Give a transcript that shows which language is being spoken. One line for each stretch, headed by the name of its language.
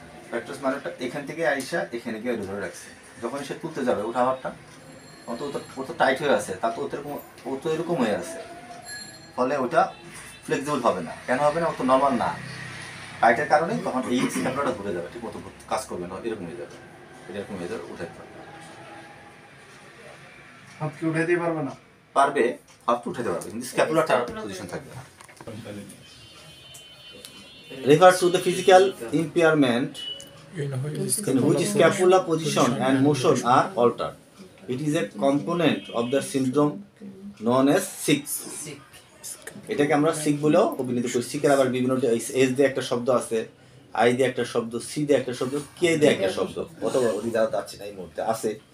Bangla: প্যাট্রাস মানোটা এখান থেকে আইসা এখানে গিয়ে ধরে রাখছে। যখন সে তুলতে যাবে ওটা আবারটা ও তো টাইট হয়ে আছে, তা ও তো এরকম হয়ে আছে, ফলে ওটা ফ্লেক্সিবল হবে না। কেন হবে না? ও তো নর্মাল না, টাইটের কারণে তখন এই স্ক্যাপুলাটা ঘুরে যাবে, ঠিক মতো কাজ করবে না, এরকম হয়ে যাবে, এরকম হয়ে যাবে, উঠাতে পারবে না। হাতকে উঠাইতে পারবে না? পারবে, হাত উঠাতে পারবে, কিন্তু স্ক্যাপুলাটার পজিশন থাকবে না।
English: refers to the physical impairment in which scapula position and motion are altered. It is a component of the syndrome known as SIC.
Bangla: এটাকে আমরা সিক বলেও অভিহিত করি। সিকের আবার বিভিন্ন এস দিয়ে একটা শব্দ আছে, আই দিয়ে একটা শব্দ, সি দিয়ে একটা শব্দ, কে দিয়ে একটা শব্দ, কত রিজাল্ট যাচ্ছে না এই মুহূর্তে আছে।